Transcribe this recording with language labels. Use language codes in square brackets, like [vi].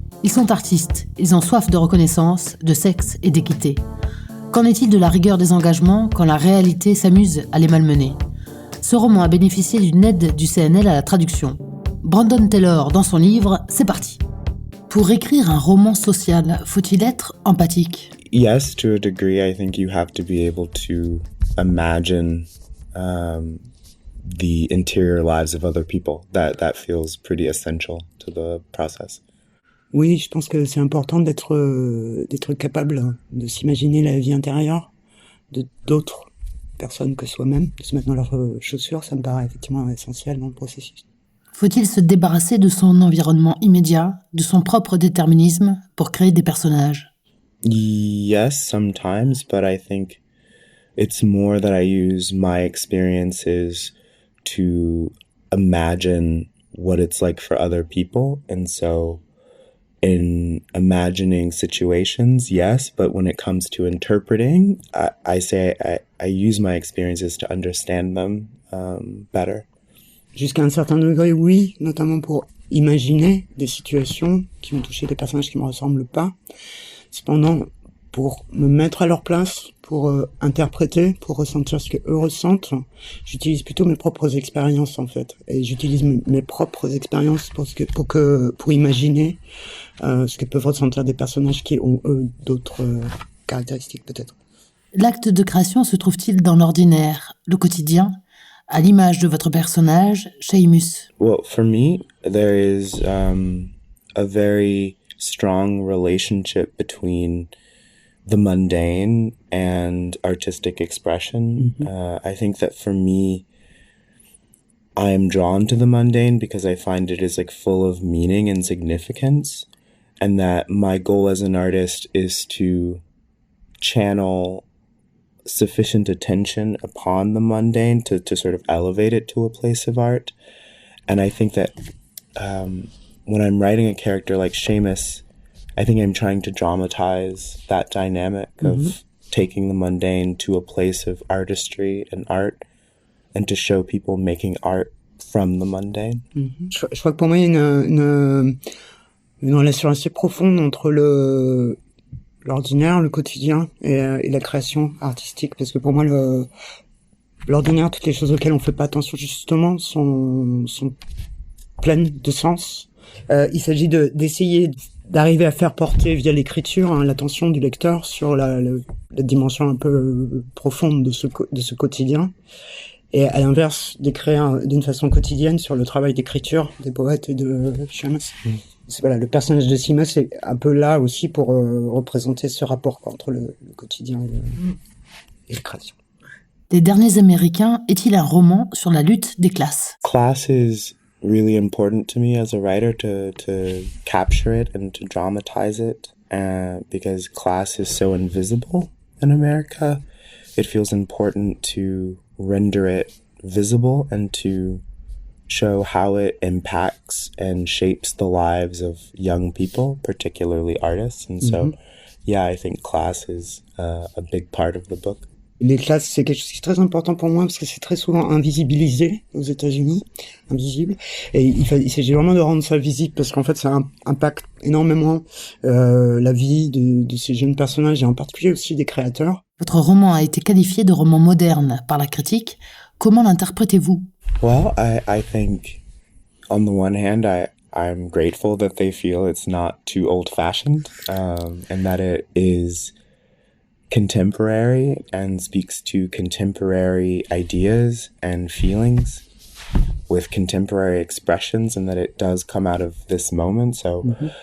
[fr] Ils sont artistes, ils ont soif de reconnaissance, de sexe et d'équité. Qu'en est-il de la rigueur des engagements quand la réalité s'amuse à les malmener ? Ce roman a bénéficié d'une aide du CNL à la traduction. Brandon Taylor, dans son livre, c'est parti. Pour écrire un roman social, faut-il être empathique ? [en] Yes, to a degree, I think you have to be able to imagine the interior lives of other people. That feels pretty essential to the process. [fr] Oui, je pense que c'est important d'être capable de s'imaginer la vie intérieure de d'autres personnes que soi-même, de se mettre dans leurs chaussures, ça me paraît effectivement essentiel dans le processus. Faut-il se débarrasser de son environnement immédiat, de son propre déterminisme, pour créer des personnages ? [en] Yes, sometimes, but I think it's more that I use my experiences to imagine what it's like for other people. And so in imagining situations, yes, but when it comes to interpreting, I say I use my experiences to understand them better. [fr] Jusqu'à un certain degré, oui, notamment pour imaginer des situations qui vont toucher des personnages qui me ressemblent pas. Cependant, pour me mettre à leur place, pour interpréter, pour ressentir ce que eux ressentent, j'utilise plutôt mes propres expériences en fait. Et j'utilise mes propres expériences pour imaginer ce que peuvent ressentir des personnages qui ont eux d'autres caractéristiques peut-être. L'acte de création se trouve-t-il dans l'ordinaire, le quotidien, à l'image de votre personnage, Seamus? [en] Well, for me, there is a very strong relationship between the mundane and artistic expression. Mm-hmm. I think that for me, I am drawn to the mundane because I find it is like full of meaning and significance, and that my goal as an artist is to channel sufficient attention upon the mundane to sort of elevate it to a place of art. And I think that when I'm writing a character like Seamus, I think I'm trying to dramatize that dynamic of taking the mundane to a place of artistry and art, and to show people making art from the mundane. Mm-hmm. [fr] Je crois que pour moi, il y a une relation assez profonde entre l'ordinaire, le quotidien et la création artistique, parce que pour moi, l'ordinaire, toutes les choses auxquelles on fait pas attention justement sont pleines de sens. Il s'agit d'essayer d'arriver à faire porter via l'écriture l'attention du lecteur sur la dimension un peu profonde de ce quotidien, et à l'inverse d'écrire d'une façon quotidienne sur le travail d'écriture des poètes et de Seamus. Voilà, le personnage de Seamus est un peu là aussi pour représenter ce rapport entre le quotidien et la création. Les Derniers Américains est-il un roman sur la lutte des classes? [en] Class is really important to me as a writer to capture it and to dramatize it, because class is so invisible in America. It feels important to render it visible and to show how it impacts and shapes the lives of young people, particularly artists. And so, yeah, I think class is a big part of the book. [fr] Les classes, c'est quelque chose qui est très important pour moi parce que c'est très souvent invisibilisé aux États-Unis, invisible. Et il s'agit vraiment de rendre ça visible parce qu'en fait, ça impacte énormément la vie de ces jeunes personnages et en particulier aussi des créateurs. Votre roman a été qualifié de roman moderne par la critique. Comment l'interprétez-vous? [en] Well, I think, on the one hand, I'm grateful that they feel it's not too old-fashioned, and that it is contemporary and speaks to contemporary ideas and feelings with contemporary expressions, and that it does come out of this moment. So